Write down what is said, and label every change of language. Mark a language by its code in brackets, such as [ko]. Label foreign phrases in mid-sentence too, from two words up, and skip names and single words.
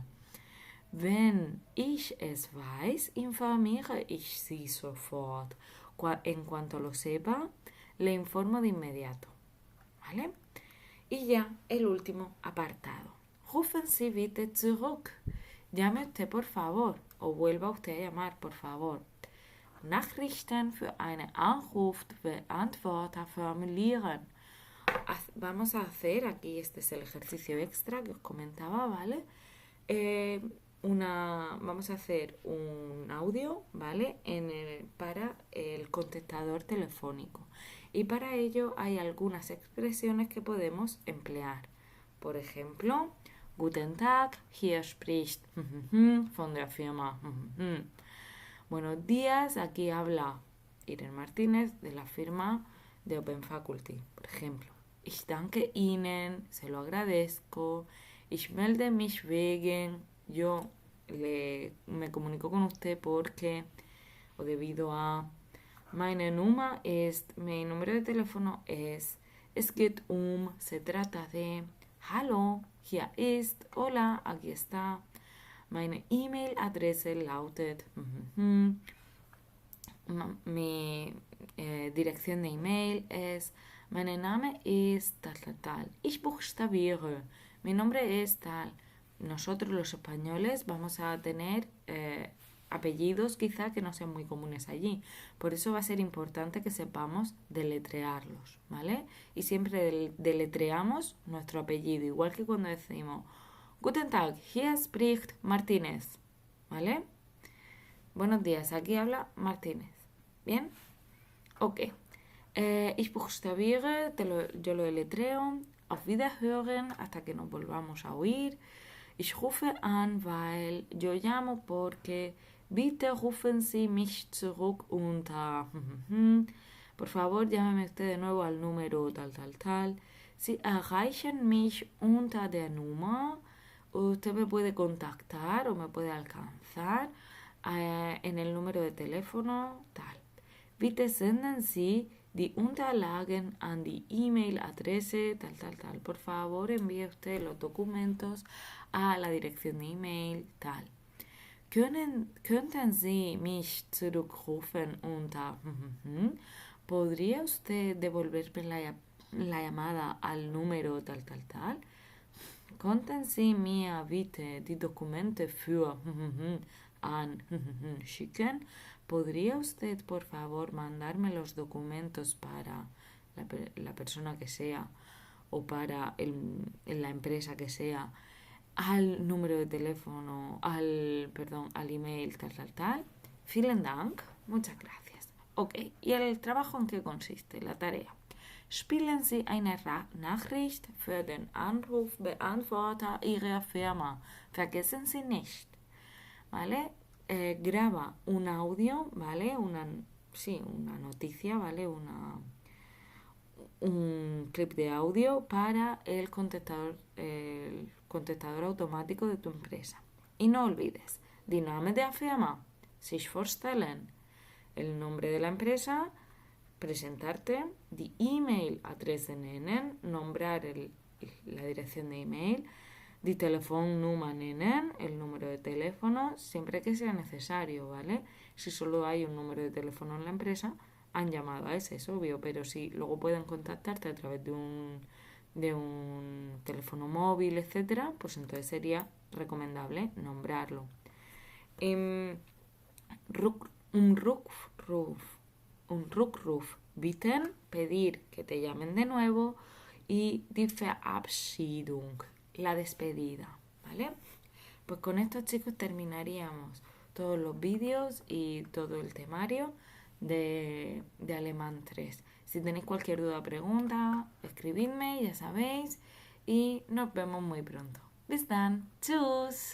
[de] Wenn ich es weiß, informiere ich Sie sofort. [es] En cuanto lo sepa, le informo de inmediato. ¿Vale? Y ya el último apartado. [de] Rufen Sie bitte zurück. [es] Llame usted por favor o vuelva usted a llamar por favor. [de] Nachrichten für einen Anrufbeantworter formulieren. [es] Vamos a hacer, aquí este es el ejercicio extra que os comentaba, ¿vale? Vamos a hacer un audio, ¿vale? Para el contestador telefónico. Y para ello hay algunas expresiones que podemos emplear. Por ejemplo, [de] Guten Tag, hier spricht von der Firma. [es] Buenos días, aquí habla Irene Martínez de la firma de Open Faculty, por ejemplo. [de] Ich danke Ihnen, [es] se lo agradezco. [de] Ich melde mich wegen, [es] yo me comunico con usted porque, o debido a, mi número de teléfono es [de] Es geht [es] se trata de, [de] hallo, hier ist, [es] hola, aquí está. [de] Meine E-Mail-Adresse lautet, [es] mi dirección de email es, [de] mein Name ist [es] tal, tal, tal. [de] Ich buchstabiere, [es] mi nombre es tal. Nosotros los españoles vamos a tener apellidos quizá que no sean muy comunes allí. Por eso va a ser importante que sepamos deletrearlos, ¿vale? Y siempre deletreamos nuestro apellido, igual que cuando decimos [de] Guten Tag, hier spricht Martínez, [es] ¿vale? Buenos días, aquí habla Martínez. ¿Bien? Ok. [de] Ich buchstabiere, [es] yo lo deletreo. [de] Auf Wiederhören, [es] hasta que nos volvamos a oír. [de] Ich rufe an, weil [es] yo llamo porque [de] bitte rufen Sie mich zurück unter. [es] Por favor, llámeme usted de nuevo al número tal, tal, tal. [de] Sie erreichen mich unter der Nummer. [es] Usted me puede contactar o me puede alcanzar en el número de teléfono tal. [de] Bitte senden Sie die Unterlagen an die E-Mail-Adresse tal, tal, tal. [es] Por favor, envíe usted los documentos a la dirección de email tal. [de] Könnten Sie mich zurückrufen unter... [es] ¿Podría usted devolverme la llamada al número tal, tal, tal? [de] Könnten Sie mir bitte die Dokumente für an schicken? [es] ¿Podría usted, por favor, mandarme los documentos para la persona que sea o para la empresa que sea al número de teléfono, al email tal, tal, tal? [de] Vielen Dank. [es] Muchas gracias. Ok, ¿y el trabajo en qué consiste? La tarea. [de] Spielen Sie eine Nachricht für den Anrufbeantworter Ihrer Firma. Vergessen Sie nicht. [es] ¿Vale? Graba un audio, ¿vale? Una noticia, ¿vale? Un clip de audio para el contestador automático de tu empresa. Y no olvides, [de] die Name der Firma, sich vorstellen, [es] el nombre de la empresa, presentarte, [de] die E-Mail-Adresse nennen, [es] nombrar la dirección de email, [de] die Telefonnummer nennen, [es] el número de teléfono, siempre que sea necesario, ¿vale? Si solo hay un número de teléfono en la empresa, han llamado a ese, es obvio, pero si luego pueden contactarte a través de un teléfono móvil, etcétera, pues entonces sería recomendable nombrarlo. [de] Rückruf bitten, [es] pedir que te llamen de nuevo, y [de] die Verabschiedung, [es] la despedida, ¿vale? Pues con esto, chicos, terminaríamos todos los vídeos y todo el temario de Alemán 3. Si tenéis cualquier duda o pregunta, escribidme, ya sabéis, y nos vemos muy pronto. [de] Bis dann, tschüss.